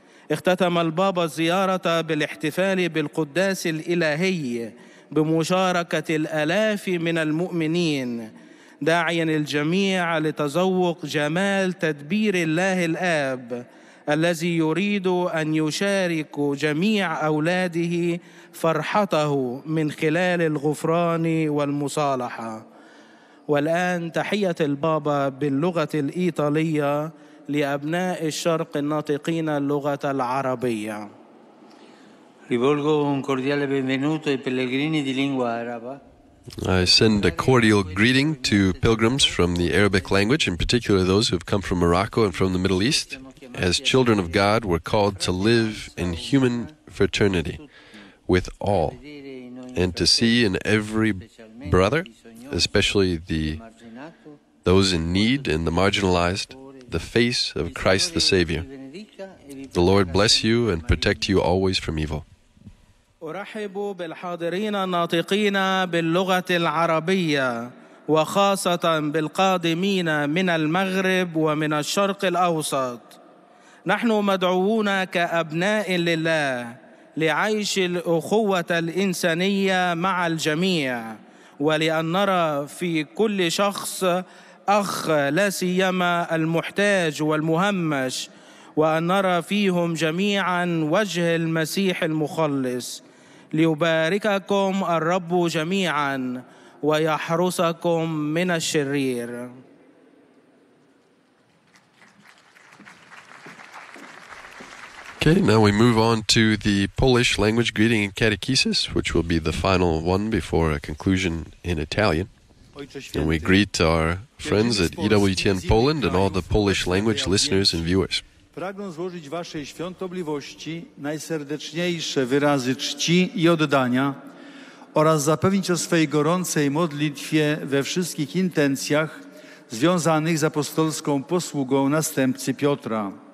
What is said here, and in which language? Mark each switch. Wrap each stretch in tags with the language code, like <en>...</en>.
<ar>اختتم البابا الزيارة بالاحتفال بالقداس الإلهي بمشاركة الآلاف من المؤمنين، داعياً الجميع لتذوق جمال تدبير الله الآب الذي يريد أن يشارك جميع أولاده فرحته من خلال الغفران والمصالحة. والآن تحية البابا باللغة الإيطالية لأبناء الشرق الناطقين اللغة العربية.</ar> <it>Rivolgo un cordiale benvenuto ai pellegrini di lingua araba.</it> <en>I send a cordial greeting to pilgrims from the Arabic language, in particular those who have come from Morocco and from the Middle East. As children of God, we're called to live in human fraternity with all, and to see in every brother, especially those in need and the marginalized, the face of Christ the Savior. The Lord bless you and protect you always from evil.</en> <ar>أرحب بالحاضرين الناطقين باللغة العربية، وخاصة بالقادمين من المغرب ومن الشرق الأوسط. نحن مدعوون كأبناء لله لعيش الأخوة الإنسانية مع الجميع، ولأن نرى في كل شخص أخ، لا سيما المحتاج والمهمش، وأن نرى فيهم جميعا وجه المسيح المخلص. ليبارككم الرب جميعا ويحرسكم من الشرير.</ar> <en>Okay, now we move on to the Polish language greeting and catechesis, which will be the final one before a conclusion in Italian. And we greet our friends at EWTN Poland and all the Polish language listeners and viewers.</en> <pl>Pragnę złożyć waszej świątobliwości najserdeczniejsze wyrazy czci i oddania oraz zapewnić o swej gorącej modlitwie we wszystkich intencjach związanych z apostolską posługą następcy Piotra.</pl>